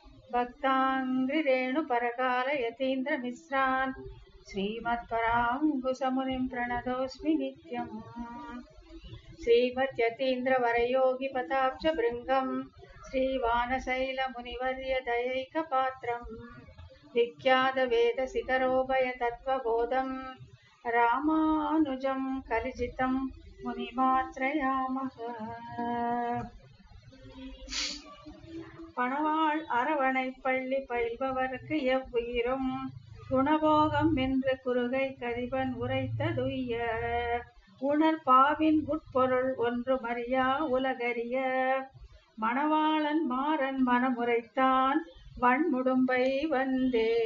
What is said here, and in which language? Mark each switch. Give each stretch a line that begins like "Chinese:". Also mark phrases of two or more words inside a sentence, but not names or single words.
Sanskrit: भक्ताङ्घ्रिरेणुपरकालयतीन्द्रमिश्रान् श्रीमत्पराङ्कुशमुनिं प्रणतोऽस्मि नित्यम् श्रीमद्यतीन्द्रवरयोगिपदाब्जभृङ्गं श्रीवानशैलमुनिवर्यदयैकपात्रं विख्यातवेदशिखरोभयतत्त्वबोधं रामानुजं कलिजितं मुनिमात्रयामः
Tamil: பணவாள் அரவணை பள்ளி பயில்பவர்க்கு எவ்வுயிரும் குணபோகம் என்று குறுகை கதிபன் உரைத்ததுய்ய உணர் பாவின் உட்பொருள் ஒன்று மறியா உலகறிய மணவாளன் மாறன் மனமுறைத்தான் வன்முடும்பை வந்தே.